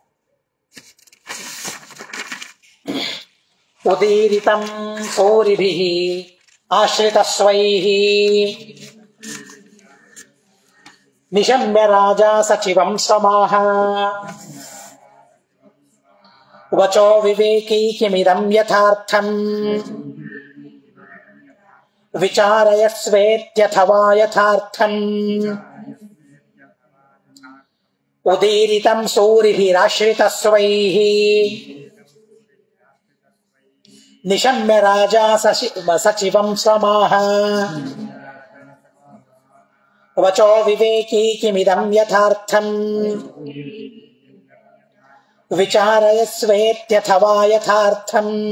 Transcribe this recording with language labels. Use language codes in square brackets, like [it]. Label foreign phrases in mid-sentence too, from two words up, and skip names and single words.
[sa] ಉದೀರಿತಂ ಸೂರಿಭಿಃ ಆಶ್ರಿತಸ್ವೈಃ ನಿಶಮ್ಯ ರಾಜ ಸಚಿವಂ ಸ್ವಮಾಹ ವಚೋ ವಿವೇಕೈ ಕಿಮಿದಂ ಯಥಾರ್ಥಂ ವಿಚಾರಯಸ್ವೇತ್ಯಥವಾ ಯಥಾರ್ಥಂ. ಉದೀರಿತಂ ಸೂರಿಭಿರಾಶ್ರಿತಸ್ವೈಃ ನಿಶಮ್ಯ ರಾಜ ಸಚಿವಂ ಸ್ವಮಾಹ ವಚೋ ವಿವೇಕಿ ಕಿಮಿದಂ ಯಥಾರ್ಥಂ ವಿಚಾರಯಸ್ವೇತ್ಯಥವಾ ಯಥಾರ್ಥಂ.